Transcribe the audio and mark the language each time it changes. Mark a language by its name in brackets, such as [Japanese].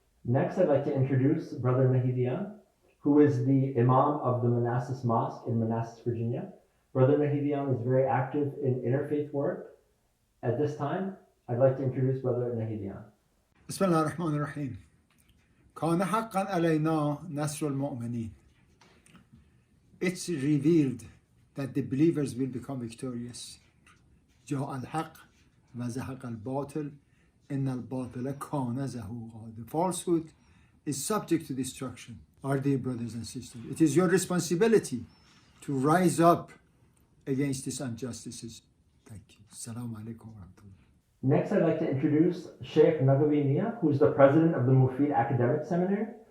[English] Next, I'd like to introduce Brother Nahidian, who is the Imam of the Manassas Mosque in Manassas, Virginia. Brother Nahidian is very active in interfaith work. At this time, I'd like to introduce Brother Nahidian. [Arabic] بسم الله الرحمن الرحيم. كان حقا علينا نصر المؤمنين. [English] It's revealed that the believers will become victorious. جاء الحق وزهق الباطل إن الباطل كان زهوقا. The falsehood is subject to destruction. Our dear brothers and sisters, it is your responsibility to rise up against these injustices. Thank you. Assalamu alaikum wa rahmatullah. Next, I'd like to introduce Sheikh NAQVI, who is the president of the Mufid Academic Seminary.